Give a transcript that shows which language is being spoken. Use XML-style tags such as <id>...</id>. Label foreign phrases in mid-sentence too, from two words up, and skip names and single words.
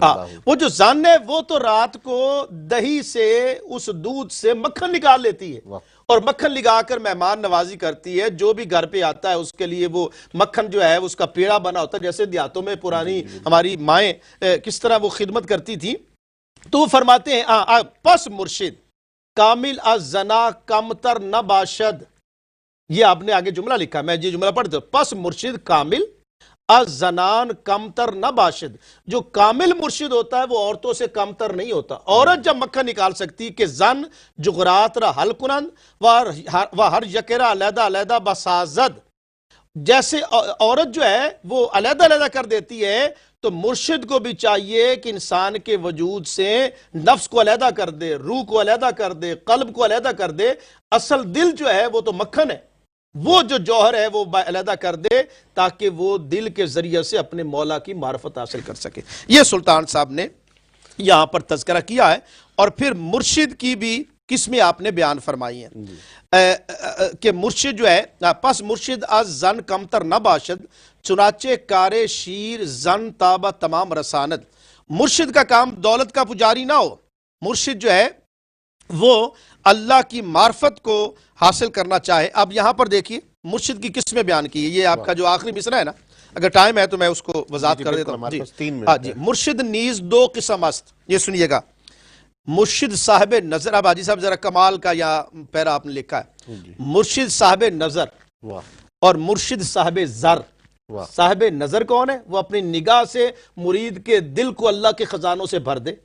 <ur>وہ جو زن ہے وہ تو رات کو دہی سے اس دودھ سے مکھن نکال لیتی ہے اور مکھن لگا کر مہمان نوازی کرتی ہے. جو بھی گھر پہ آتا ہے اس کے لیے وہ مکھن جو ہے اس کا پیڑا بنا ہوتا ہے، جیسے دیہاتوں میں پرانی ہماری مائیں کس طرح وہ خدمت کرتی تھی. تو وہ فرماتے ہیں</ur> <fa>پس مرشد کامل از زنا کمتر نہ باشد.</fa> <ur>یہ آپ نے آگے جملہ لکھا، میں یہ جملہ پڑھ دوں.</ur> <fa>پس مرشد کامل از زنان کمتر نہ باشد.</fa> <ur>جو کامل مرشد ہوتا ہے وہ عورتوں سے کمتر نہیں ہوتا. عورت جب مکھن نکال سکتی کہ</ur> <fa>زن جغرات را حل کنند و ہر یکرا علیحدہ علیحدہ بسازد،</fa> <ur>جیسے عورت جو ہے وہ علیحدہ علیحدہ کر دیتی ہے تو مرشد کو بھی چاہیے کہ انسان کے وجود سے نفس کو علیحدہ کر دے، روح کو علیحدہ کر دے، قلب کو علیحدہ کر دے. اصل دل جو ہے وہ تو مکھن ہے، وہ جو جوہر ہے وہ علیحدہ کر دے تاکہ وہ دل کے ذریعے سے اپنے مولا کی معرفت حاصل کر سکے. یہ سلطان صاحب نے یہاں پر تذکرہ کیا ہے اور پھر مرشد کی بھی قسمیں آپ نے بیان فرمائی ہیں کہ مرشد جو ہے</ur> <fa>پس مرشد از زن کمتر نہ باشد چنانچہ کار شیر زن تابہ تمام رساند.</fa> <ur>مرشد کا کام دولت کا پجاری نہ ہو. مرشد جو ہے وہ اللہ کی معرفت کو حاصل کرنا چاہے. اب یہاں پر دیکھیے مرشد کی قسمیں بیان کی ہے. یہ آپ کا جو آخری مصرع ہے نا، اگر ٹائم ہے تو میں اس کو وضاحت کر دیتا ہوں.</ur> <fa>جی مرشد نیز دو قسم است.</fa> <ur>یہ سنیے گا. مرشد صاحب نظر. اب حاجی صاحب ذرا کمال کا یا پیرا آپ نے لکھا ہے. مرشد صاحب نظر اور مرشد صاحب زر. صاحب نظر کون ہے؟ وہ اپنی نگاہ سے مرید کے دل کو اللہ کے خزانوں سے بھر دے.</ur>